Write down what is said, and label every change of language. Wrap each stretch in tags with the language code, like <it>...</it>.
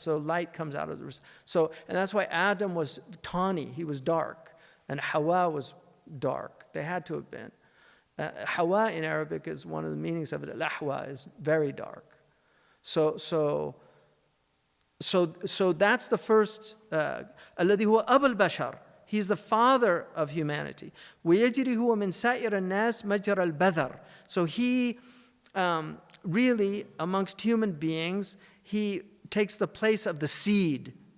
<en>So light comes out of the, and that's why Adam was tawny, he was dark, and Hawa was dark. They had to have been. Hawa in Arabic is one of the meanings of it. Al-ahwa is very dark. So that's the first.</en> <ar>الذي هو أبو البشر.</ar> <en>He's the father of humanity.</en> <ar>ويجري هو من سائر الناس مجرى البذر.</ar> <en>So he really, amongst human beings, he takes the place of the seed.</en>